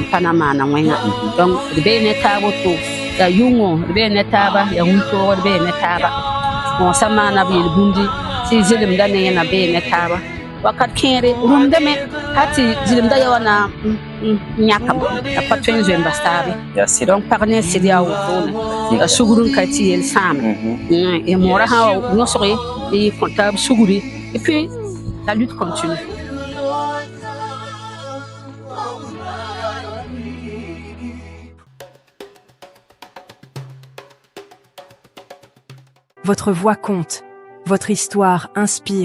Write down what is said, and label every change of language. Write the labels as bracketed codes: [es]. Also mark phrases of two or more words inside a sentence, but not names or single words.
[mos] pa na n maana wẽnga donc d bee ne taab woto ya yʋngo d bee ne taaba ya wũntoog d bee ne taaba mõosa maana b yel bũmbi tɩ zelemda ne yẽna bee ne taaba wakat kẽere rũmdame ha tɩ zelemda ya wa na yãkam a pa tõe n zoe n bas taabe donc pag ne sɩd yaa wotone a sugr n ka tɩ yel sãame moora sã wa yõsge y kõta b sugri [fr] et puis la lutte continue. Votre voix compte. Votre histoire inspire.